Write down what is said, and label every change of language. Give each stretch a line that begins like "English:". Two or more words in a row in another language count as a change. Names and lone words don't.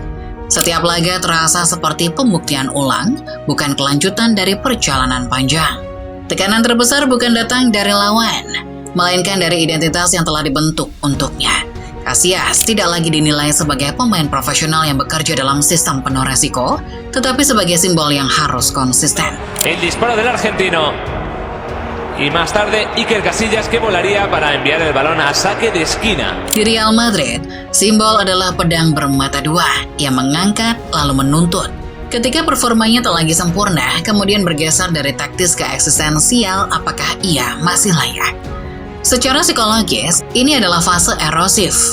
Indonesian: Setiap laga terasa seperti pembuktian ulang, bukan kelanjutan dari perjalanan panjang. Tekanan terbesar bukan datang dari lawan, melainkan dari identitas yang telah dibentuk untuknya. Casillas tidak lagi dinilai sebagai pemain profesional yang bekerja dalam sistem penuh resiko, tetapi sebagai simbol yang harus konsisten.
Spanish: El disparo del argentino. Y más tarde Iker Casillas que volaría para enviar el balón a saque de esquina.
Indonesian: Di Real Madrid, simbol adalah pedang bermata dua yang mengangkat lalu menuntut. Ketika performanya tak lagi sempurna, kemudian bergeser dari taktis ke eksistensial, apakah ia masih layak? Secara psikologis, ini adalah fase erosif.